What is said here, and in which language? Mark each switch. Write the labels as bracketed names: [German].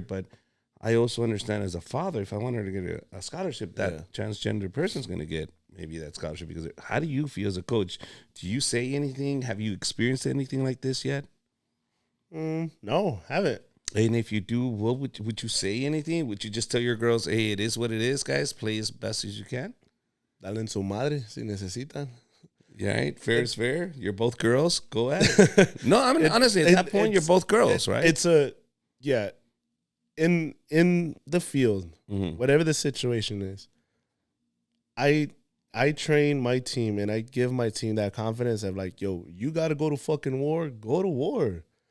[English] But I also understand as a father, if I want her to get a scholarship, that transgender person's going to get maybe that scholarship. Because how do you feel as a coach? Do you say anything? Have you experienced anything like this yet? No, haven't. And if you do, what would you say anything? Would you just tell your girls, hey, it is what it is, guys. Play as best as you can? [Spanish] Dale en su madre si necesitan. [English] Yeah, right? Fair is fair. You're both girls. Go at it. No, I mean, honestly, at that point, you're both girls, right? It's in the field, whatever the situation is, I train my team and I give my team that confidence of like, yo, you got to go to fucking war. Go to war.